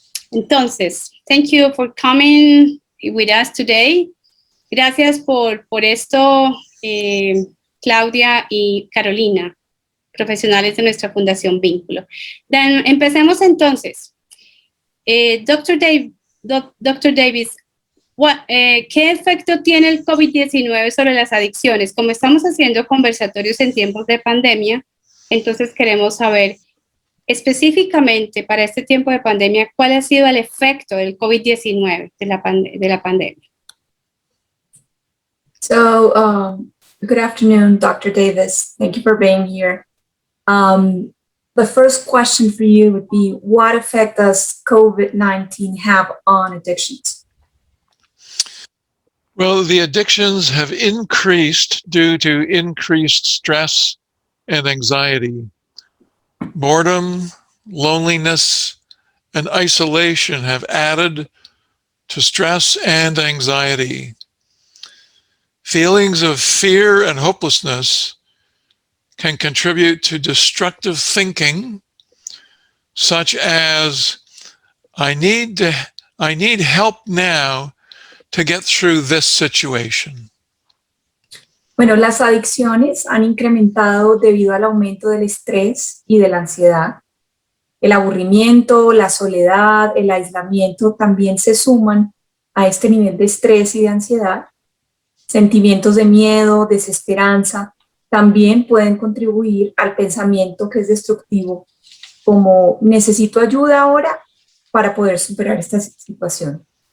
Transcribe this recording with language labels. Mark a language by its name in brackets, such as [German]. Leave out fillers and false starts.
[English] Entonces, thank you for coming with us today. [Spanish] Gracias por esto, Claudia y Carolina, profesionales de nuestra Fundación Vínculo. Empecemos entonces. Dr. Davis, ¿qué efecto tiene el COVID-19 sobre las adicciones? Como estamos haciendo conversatorios en tiempos de pandemia, entonces queremos saber específicamente para este tiempo de pandemia, ¿cuál ha sido el efecto del COVID-19 de la pandemia? [English] So, good afternoon, Dr. Davis. Thank you for being here. The first question for you would be, what effect does COVID-19 have on addictions? Well, the addictions have increased due to increased stress and anxiety. Boredom, loneliness, and isolation have added to stress and anxiety. Feelings of fear and hopelessness can contribute to destructive thinking, such as, I need help now to get through this situation. [Spanish] Bueno, las adicciones han incrementado debido al aumento del estrés y de la ansiedad. El aburrimiento, la soledad, el aislamiento también se suman a este nivel de estrés y de ansiedad. Sentimientos de miedo, desesperanza, también pueden contribuir al pensamiento que es destructivo, como necesito ayuda ahora para poder superar esta situación.